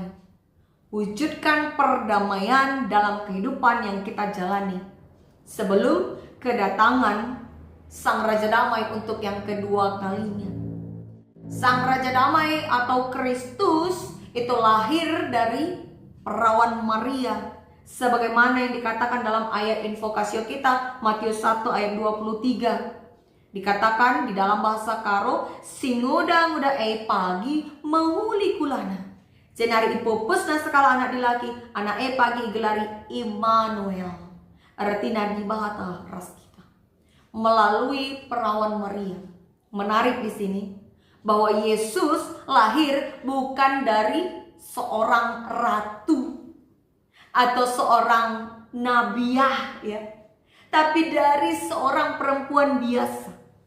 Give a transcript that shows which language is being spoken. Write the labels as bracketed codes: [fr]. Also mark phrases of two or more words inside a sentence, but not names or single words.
[id] Wujudkan perdamaian dalam kehidupan yang kita jalani sebelum kedatangan Sang Raja Damai untuk yang kedua kalinya. Sang Raja Damai atau Kristus itu lahir dari perawan Maria, sebagaimana yang dikatakan dalam ayat invokasio kita Matius 1 ayat 23. Dikatakan di dalam bahasa Karo, [btx] singoda-ngoda pagi mahuli kulana. Jenari ipopus na sekala anak dilaki, anak pagi gelari Immanuel. [id] Artinya di bahasa ras kita. Melalui perawan Maria. Menarik di sini bahwa Yesus lahir bukan dari seorang ratu atau seorang nabiah ya, tapi dari seorang perempuan biasa.